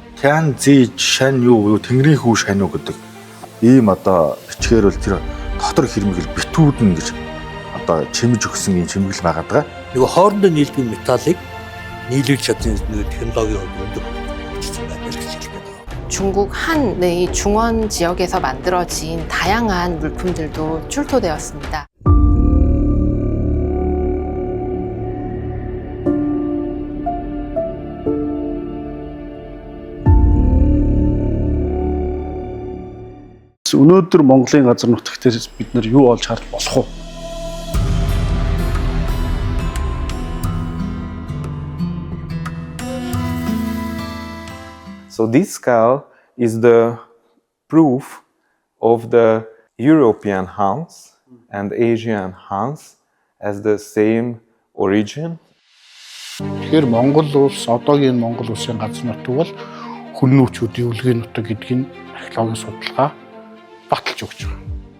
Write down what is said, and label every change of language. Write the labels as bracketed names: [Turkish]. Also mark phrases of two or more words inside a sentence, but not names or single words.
[Mongolian] Тян зээж шань юу тэнгэрийн хүү шань юу гэдэг ийм бичгээр бол тэр дотор хэрмэгэл битүүд нь гэж чимж өгсөн юм чимгэл байгаад байгаа. Нөгөө хоорондоо нийлдэг металлыг нийлүүлж чадсан технологи өндөр бичсэн байна гэж хэлдэг. [Korean] 중국 한의 중원 지역에서 만들어진 다양한 물품들도 출토되었습니다. [Mongolian] Өнөөдөр Монголын газар нутагтээс бид нар юу олж харж болох вэ? [English] So this skull is the proof of the European Huns and Asian Huns as the same origin. [Mongolian] Тэгэхээр Монгол улс одоогийн Монгол улсын газар нутаг бол Хүннүүчүүдийн үлгийн нутаг гэдгийг археологийн судалгаа баталж өгч байгаа.